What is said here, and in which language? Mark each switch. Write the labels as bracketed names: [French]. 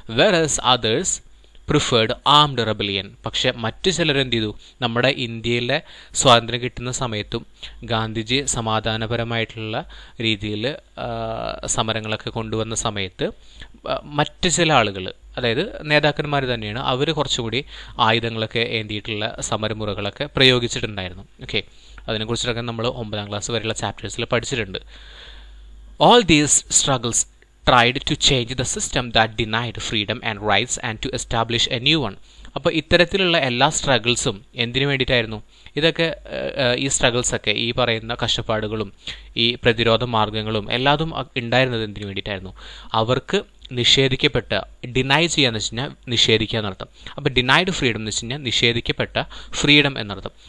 [English] Whereas others preferred armed rebellion. [Malayalam] പക്ഷെ മറ്റു ചിലരെന്ത് ചെയ്തു, നമ്മുടെ ഇന്ത്യയിലെ സ്വാതന്ത്ര്യം കിട്ടുന്ന സമയത്തും ഗാന്ധിജി സമാധാനപരമായിട്ടുള്ള രീതിയിൽ സമരങ്ങളൊക്കെ കൊണ്ടുവന്ന സമയത്ത് മറ്റ് ചില ആളുകൾ, അതായത് നേതാക്കന്മാർ തന്നെയാണ്, അവർ കുറച്ചുകൂടി ആയുധങ്ങളൊക്കെ ഏന്തിയിട്ടുള്ള സമരമുറകളൊക്കെ പ്രയോഗിച്ചിട്ടുണ്ടായിരുന്നു. ഓക്കെ, അതിനെക്കുറിച്ചിട്ടൊക്കെ നമ്മൾ 9ാം ക്ലാസ് വരെയുള്ള ചാപ്റ്റേഴ്സിൽ പഠിച്ചിട്ടുണ്ട്. [English] All these struggles tried to change the system that denied freedom and rights and to establish a new one. [Malayalam] അപ്പോൾ ഇത്തരത്തിലുള്ള എല്ലാ സ്ട്രഗിൾസും എന്തിനു വേണ്ടിയിട്ടായിരുന്നു? ഇതൊക്കെ ഈ സ്ട്രഗിൾസൊക്കെ, ഈ പറയുന്ന കഷ്ടപ്പാടുകളും ഈ പ്രതിരോധ മാർഗങ്ങളും എല്ലാതും ഉണ്ടായിരുന്നത് എന്തിനു വേണ്ടിയിട്ടായിരുന്നു? അവർക്ക് നിഷേധിക്കപ്പെട്ട, ഡിനൈ ചെയ്യാന്ന് വെച്ച് കഴിഞ്ഞാൽ നിഷേധിക്കുക എന്നർത്ഥം. അപ്പോൾ ഡിനൈഡ് ഫ്രീഡം എന്ന് വെച്ച് കഴിഞ്ഞാൽ നിഷേധിക്കപ്പെട്ട ഫ്രീഡം എന്നർത്ഥം.